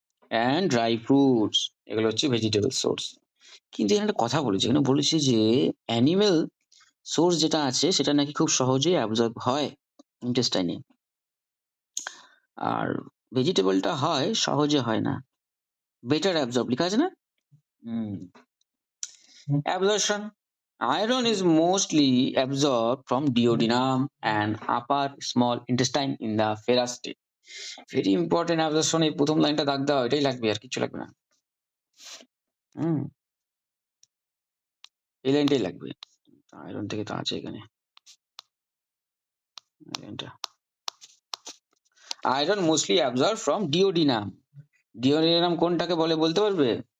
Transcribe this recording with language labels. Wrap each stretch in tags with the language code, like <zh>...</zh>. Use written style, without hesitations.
<bn>And dry fruits, এগুলো হচ্ছে vegetable source. কিন্তু এখানে একটা কথা বলেছে, এখানে বলেছে যে অ্যানিমেল সোর্স যেটা আছে সেটা নাকি খুব সহজেই অ্যাবজর্ব হয় ইন্টেস্টাইনে, আর ভেজিটেবলটা হয় সহজে হয় না। বেটার অ্যাবজর্ব লেখা আছে না?</bn> <en>Absorption, iron is mostly absorbed from duodenum and upper small intestine in the ferrous state. Very important absorption,</en> <bn>এই প্রথম লাইনটা দাগ দাও, এটাই লাগবে, আর কিছু লাগবে না। এই লাইনটাই লাগবে, আয়রন থেকে তো আছে এখানে লাইনটা। Iron mostly absorb from duodenum. Duodenum কোনটাকে বলে বলতে পারবে?</bn>